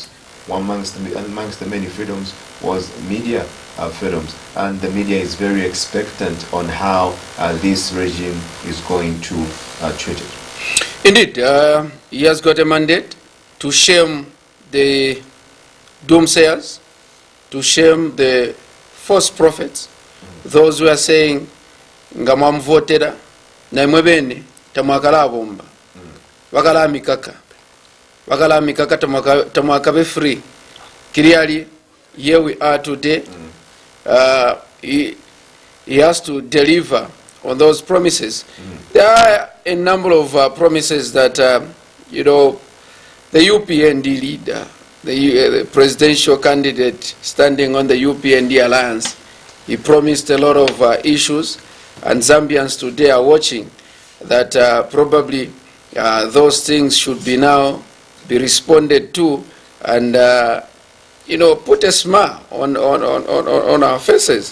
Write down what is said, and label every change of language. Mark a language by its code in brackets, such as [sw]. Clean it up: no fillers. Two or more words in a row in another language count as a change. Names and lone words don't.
[en] One amongst the many freedoms was media freedoms, and the media is very expectant on how this regime is going to treat it. Indeed, he has got a mandate to shame the doomsayers, to shame the false prophets, those who are saying [bem] nga mwamvotera naimwe bene tamwakala bomba wakala mikaka tamwakabe free kiriali. [en] Here we are today. He has to deliver on those promises. There are a number of promises that the UPND leader, the presidential candidate standing on the UPND alliance, he promised a lot of issues, and Zambians today are watching that probably those things should be now be responded to, and put a smile on our faces.